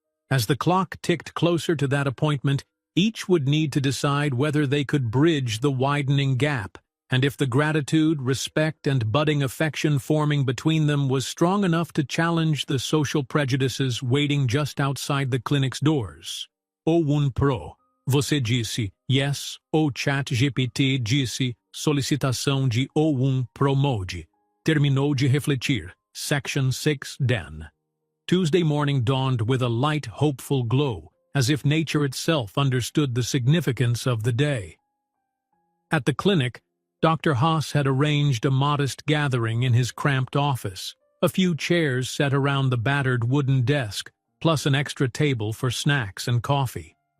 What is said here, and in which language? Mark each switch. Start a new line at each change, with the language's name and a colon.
English: As the clock ticked closer to that appointment, each would need to decide whether they could bridge the widening gap, and if the gratitude, respect, and budding affection forming between them was strong enough to challenge the social prejudices waiting just outside the clinic's doors.
Portuguese: O1 Pro, você disse yes, o chat GPT disse Solicitação de Promode. Terminou de refletir. Section 6 Den.
English: Tuesday morning dawned with a light, hopeful glow, as if nature itself understood the significance of the day. At the clinic, Dr. Haas had arranged a modest gathering in his cramped office, a few chairs set around the battered wooden desk, plus an extra table for snacks and coffee.